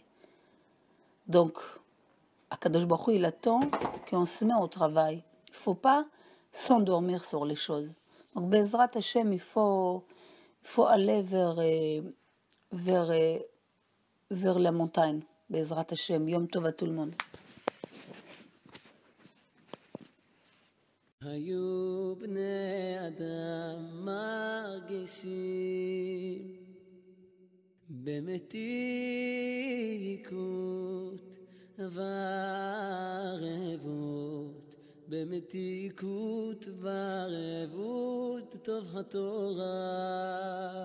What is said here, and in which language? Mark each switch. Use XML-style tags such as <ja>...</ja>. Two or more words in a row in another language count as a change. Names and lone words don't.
<fr>Donc,</fr> <he>הקדוש ברוך הוא,</he> <fr>il attend qu'on se met au travail. Il ne faut pas s'endormir sur les choses. Donc,</fr> <he>בעזרת השם,</he> <fr>il faut aller vers la montagne.</fr> <he>בעזרת השם, יום טוב</he> <fr>à tout le monde.</fr> <he>היו בני אדם מרגישים במתיקות וערבות במתיקות וערבות טוב התורה.</he>